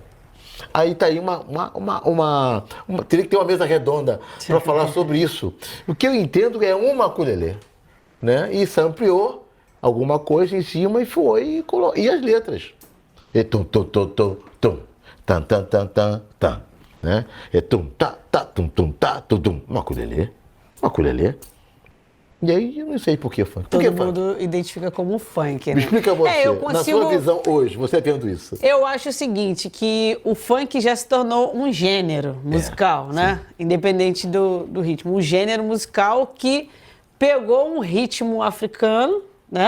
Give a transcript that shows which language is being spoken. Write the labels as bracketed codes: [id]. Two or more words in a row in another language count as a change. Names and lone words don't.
[pt] Aí tá aí teria que ter uma mesa redonda para falar sobre isso. O que eu entendo é um ukulele, né? E sampleou alguma coisa em cima e foi e as letras. E tum tum tum tum tum tan tan tan tan tan, né? E tum ta ta tum tum ta tum tum. Ukulele. E aí eu não sei por que funk. Todo mundo identifica como funk, né? Me explica você, na sua visão hoje, você vendo isso. Eu acho o seguinte, que o funk já se tornou um gênero musical, né? Sim. Independente do ritmo. Um gênero musical que pegou um ritmo africano, né?